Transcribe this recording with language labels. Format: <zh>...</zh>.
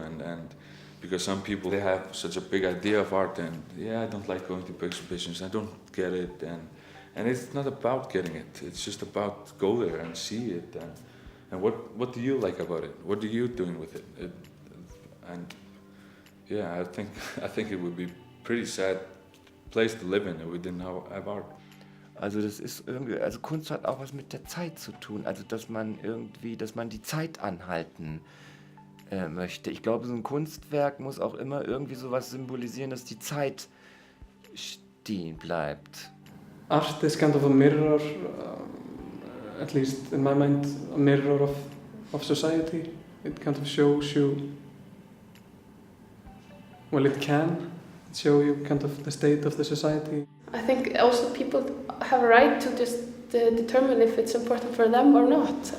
<en>And because some people, they have such a big idea of art, and I don't like going to exhibitions, I don't get it, and it's not about getting it, it's just about go there and see it, and what do you like about it? What are you doing with it? I think it would be a pretty sad place to live in if we didn't have art.</en> <de>Also das ist irgendwie, also Kunst hat auch was mit der Zeit zu tun, also dass man die Zeit anhalten möchte. Ich glaube, so ein Kunstwerk muss auch immer irgendwie sowas symbolisieren, dass die Zeit stehen bleibt.</de> <en>Art is kind of a mirror, at least in my mind, a mirror of society. It kind of shows you, well, it can show you kind of the state of the society. I think also people have a right to just determine if it's important for them or not.</en>